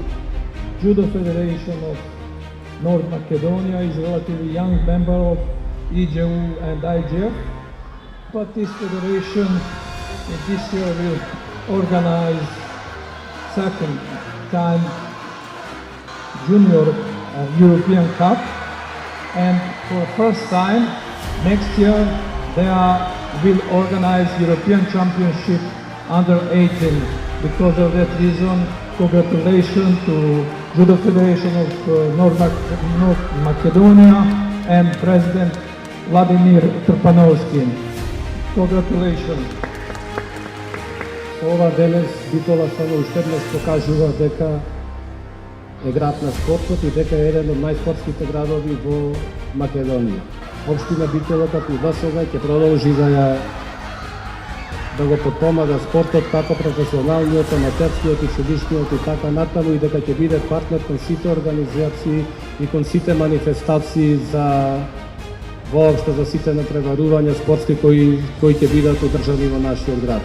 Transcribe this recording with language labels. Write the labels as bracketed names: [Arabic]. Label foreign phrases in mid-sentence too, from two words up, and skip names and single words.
[English] Judo Federation of North Macedonia is a relatively young member of EJU and IGF, but this federation this year will organize second time Junior European Cup, and for first time next year they will organize European Championship under 18. Because of that reason, congratulations to Judo Federation of North Macedonia and President Vladimir Trpanovski. Congratulations. [Macedonian] Ова денес битола само уште еднаш покажува дека е град на спортот и дека е еден од најспортските градови во Македонија. Општина Битола како и досега ќе продолжи да го потпомага спортот, како професионалниот, аматерскиот и училишниот и така натаму, и дека ќе биде партнер кон сите организации и кон сите манифестации за воопшто за сите натпреварувања спортски кои ќе бидат одржани во нашиот град.